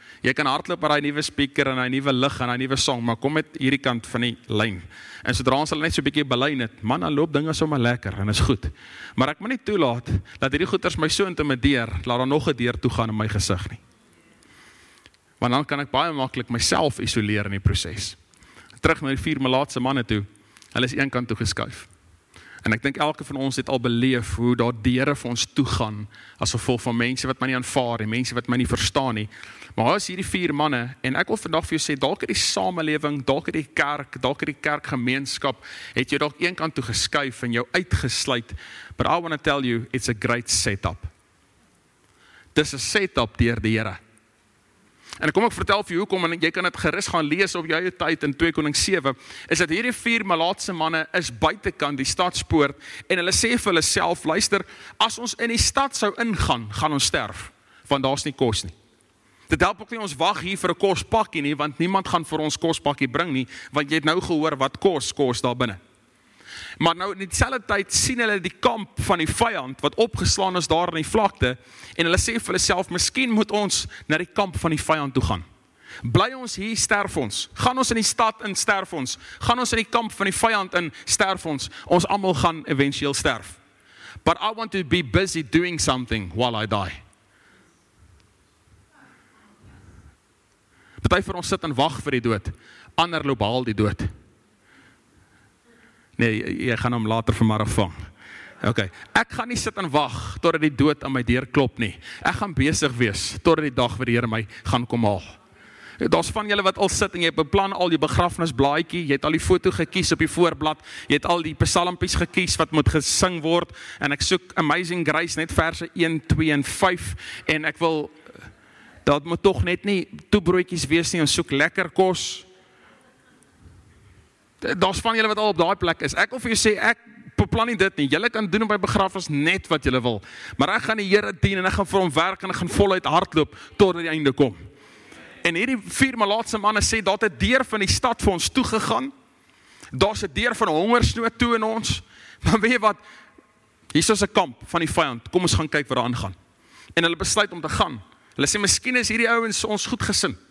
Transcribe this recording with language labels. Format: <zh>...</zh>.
<af>Jy kan hardloop met daai nuwe speaker en daai nuwe lig en daai nuwe song, maar kom met hierdie kant van die lyn. En sodra ons hulle net so 'n bietjie belyn het, man, dan loop dinge sommer lekker en is goed. Maar ek moet nie toelaat dat hierdie goeters my so intimideer, laat daar nog 'n deur toe gaan in my gesig nie. Want dan kan ek baie maklik myself isoleer in die proses. Terug na die 4 malaatse manne toe, hulle is een kant toe geskuif. En ek dink elke van ons het al beleef hoe daar deure vir ons toegaan as gevolg van mense wat my nie aanvaar nie, mense wat my nie verstaan nie. Maar daar is hierdie 4 manne en ek wil vandag vir jou sê, dalk het die samelewing, dalk het die kerk, dalk het die kerkgemeenskap, het jou dalk een kant toe geskuif en jou uitgesluit.</af> <en>But I want to tell you, it's a great setup.</en> <af>Dis 'n setup deur die Here. En kom ek vertel vir jou hoekom, en jy kan dit gerus gaan lees op jou eie tyd in 2 Konings 7, is dat hierdie 4 malaatse manne is buitekant die stadspoort, en hulle sê vir hulle self, luister, as ons in die stad sou ingaan, gaan ons sterf, want daar's nie kos nie. Dit help ook nie ons wag hier vir 'n kospakkie nie, want niemand gaan vir ons kospakkie bring nie, want jy het nou gehoor wat kos daar binne. Maar nou in dieselfde tyd sien hulle die kamp van die vyand wat opgeslaan is daar in die vlakte en hulle sê vir hulle self, miskien moet ons na die kamp van die vyand toe gaan. Bly ons hier, sterf ons. Gaan ons in die stad in, sterf ons. Gaan ons in die kamp van die vyand in, sterf ons. Ons almal gaan eventueel sterf.</af> <en>But I want to be busy doing something while I die.</en> <af>Party vir ons sit en wag vir die dood. Ander loop haal die dood. Nee, jy gaan hom later vanmiddag vang. Okay. Ek gaan nie sit en wag totdat die dood aan my deur klop nie. Ek gaan besig wees totdat die dag wat die Here my gaan kom haal. Daar's van julle wat al sit en jy beplan al die begrafnisblaadjie, jy het al die foto gekies op die voorblad, jy het al die psalmpies gekies wat moet gesing word, en ek soek Amazing Grace, net verse 1, 2 en 5, en ek wil, dat moet tog net nie toebroodjies wees nie, ons soek lekker kos. Daar's van julle wat al op daai plek is. Ek wil vir jou sê, ek beplan nie dit nie. Julle kan doen op my begrafnis net wat julle wil. Maar ek gaan die Here dien en ek gaan vir hom werk en ek gaan voluit hardloop tot die einde kom. En hierdie 4 malaatse manne sê, daar het 'n deur van die stad vir ons toegegaan. Daar's 'n deur van hongersnood toe in ons. Maar weet jy wat? Hier is 'n kamp van die vyand. Kom ons gaan kyk wat daar aangaan. En hulle besluit om te gaan. Hulle sê, miskien is hierdie ouens ons goed gesind.</af>